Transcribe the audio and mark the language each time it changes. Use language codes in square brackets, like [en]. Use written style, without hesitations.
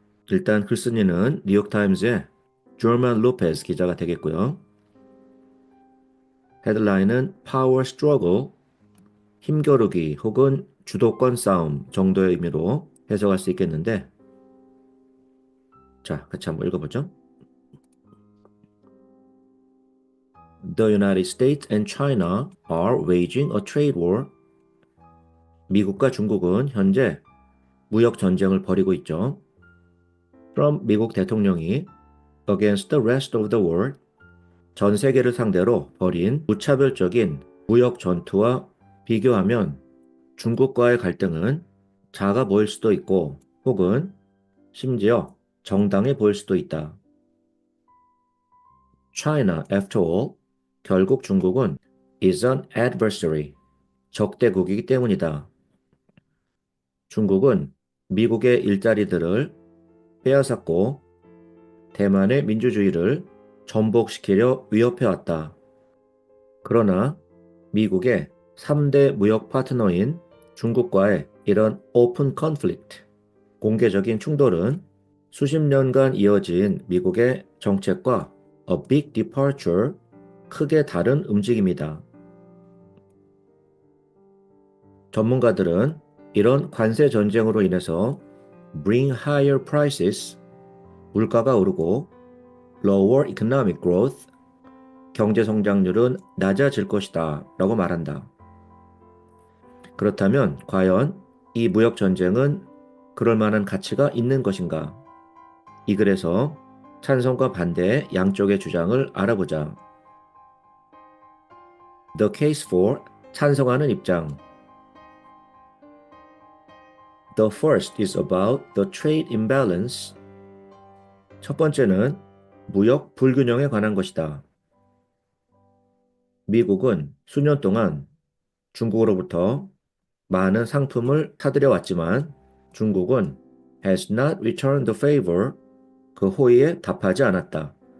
[ko] 일단 글쓴이는 뉴욕타임즈의 조르만 로페즈 기자가 되겠고요. 헤드라인은 [en] Power Struggle, [ko] 힘겨루기 혹은 주도권 싸움 정도의 의미로 해석할 수 있겠는데, 자, 같이 한번 읽어보죠. [en] The United States and China are waging a trade war. [ko] 미국과 중국은 현재 무역 전쟁을 벌이고 있죠. 트럼프 미국 대통령이 [en] against the rest of the world, [ko] 전 세계를 상대로 벌인 무차별적인 무역 전투와 비교하면 중국과의 갈등은 작아 보일 수도 있고 혹은 심지어 정당해 보일 수도 있다. [en] China, after all, [ko] 결국 중국은 [en] is an adversary, [ko] 적대국이기 때문이다. 중국은 미국의 일자리들을 빼앗았고 대만의 민주주의를 전복시키려 위협해왔다. 그러나 미국의 3대 무역 파트너인 중국과의 이런 [en] 오픈 컨플릭트, [ko] 공개적인 충돌은 수십 년간 이어진 미국의 정책과 [en] a big departure, [ko] 크게 다른 움직임이다. 전문가들은 이런 관세 전쟁으로 인해서 [en] bring higher prices, [ko] 물가가 오르고 [en] lower economic growth, [ko] 경제 성장률은 낮아질 것이다 라고 말한다. 그렇다면 과연 이 무역 전쟁은 그럴 만한 가치가 있는 것인가? 이 글에서 찬성과 반대의 양쪽의 주장을 알아보자. [en] The case for [ko] 찬성하는 입장. [en] The first is about the trade imbalance. [ko] 첫 번째는 무역 불균형에 관한 것이다. 미국은 수년 동안 중국으로부터 많은 상품을 사들여 왔지만 중국은 [en] has not returned the favor, [ko] 그 호의에 답하지 않았다.